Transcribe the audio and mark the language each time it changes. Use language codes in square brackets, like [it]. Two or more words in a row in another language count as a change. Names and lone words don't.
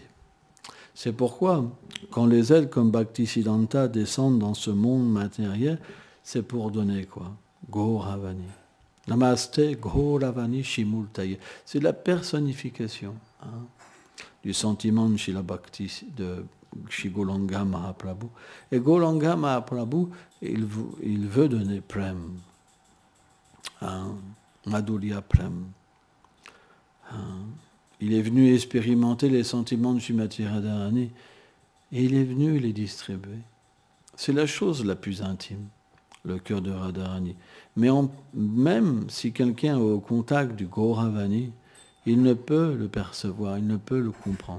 [fr] C'est pourquoi, quand les êtres comme Bhaktisiddhanta descendent dans ce monde matériel, c'est pour donner quoi? Gauravani. [sa] Namaste Gauravani Shimultaye. [fr] C'est la personnification du sentiment de Srila Bhakti, de Shri Gauranga Mahaprabhu. Et Gauranga Mahaprabhu, il veut donner prem. [sa] Madhurya prem. [fr] Il est venu expérimenter les sentiments de Srimati Radharani et il est venu les distribuer. C'est la chose la plus intime, le cœur de Radharani. Mais même si quelqu'un est au contact du Gauravani, il ne peut le percevoir, il ne peut le comprendre.